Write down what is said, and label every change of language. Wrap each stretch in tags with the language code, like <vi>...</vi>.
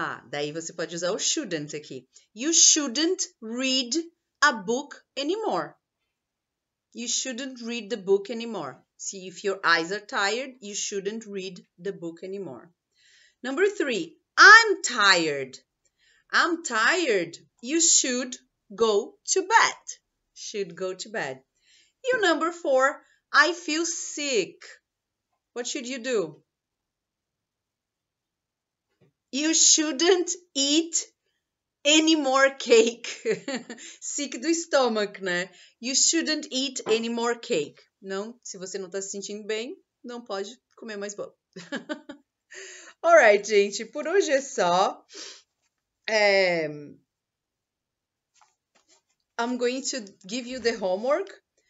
<pt>daí você pode usar o shouldn't aqui.</pt> <en>You shouldn't read a book anymore. You shouldn't read the book anymore. See, if your eyes are tired, you shouldn't read the book anymore. Number 3, I'm tired. I'm tired. You should go to bed. Should go to bed. You number 4, I feel sick. What should you do? You shouldn't eat any more cake. Sick</en> <pt>do estômago, né?</pt> <en>You shouldn't eat any more cake.</en> <pt>Não, se você não tá se sentindo bem, não pode comer mais bolo.</pt> <en>Alright,</en> <pt>gente, por hoje é só.</pt> <en>I'm going to give you the homework.</en>